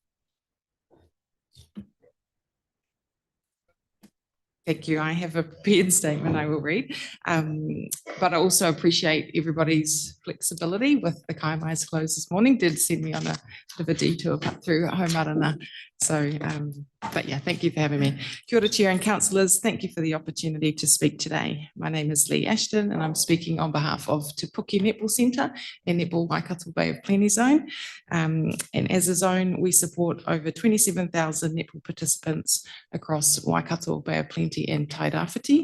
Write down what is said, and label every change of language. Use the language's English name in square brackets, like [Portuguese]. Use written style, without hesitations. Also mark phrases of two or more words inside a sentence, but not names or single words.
[English] Thank you. I have a prepared statement I will read, but I also appreciate everybody's flexibility with the Kaimai's close this morning. Did send me on a bit of a detour cut through Haumarana. So, but yeah, thank you for having me. [Māori] Kia ora, [English] Chair and councillors. Thank you for the opportunity to speak today. My name is Lee Ashton and I'm speaking on behalf of Te Puke Netball Centre and Netball Waikato Bay of Plenty Zone. And as a zone, we support over 27,000 netball participants across Waikato Bay of Plenty and Tairāwhiti.